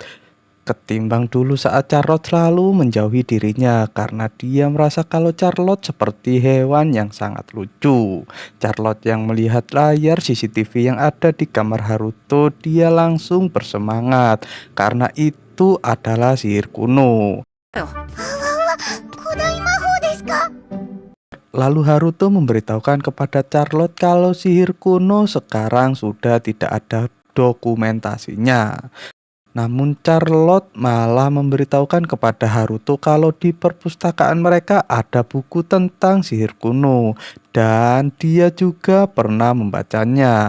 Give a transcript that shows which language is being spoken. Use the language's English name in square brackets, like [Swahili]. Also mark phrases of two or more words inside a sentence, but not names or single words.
[Indonesian] Ketimbang dulu saat Charlotte selalu menjauhi dirinya karena dia merasa kalau Charlotte seperti hewan yang sangat lucu. Charlotte yang melihat layar CCTV yang ada di kamar Haruto, dia langsung bersemangat karena itu adalah sihir kuno. [Japanese] よ。古代魔法ですか？ [Indonesian] Lalu Haruto memberitahukan kepada Charlotte kalau sihir kuno sekarang sudah tidak ada dokumentasinya. Namun Charlotte malah memberitahukan kepada Haruto kalau di perpustakaan mereka ada buku tentang sihir kuno dan dia juga pernah membacanya.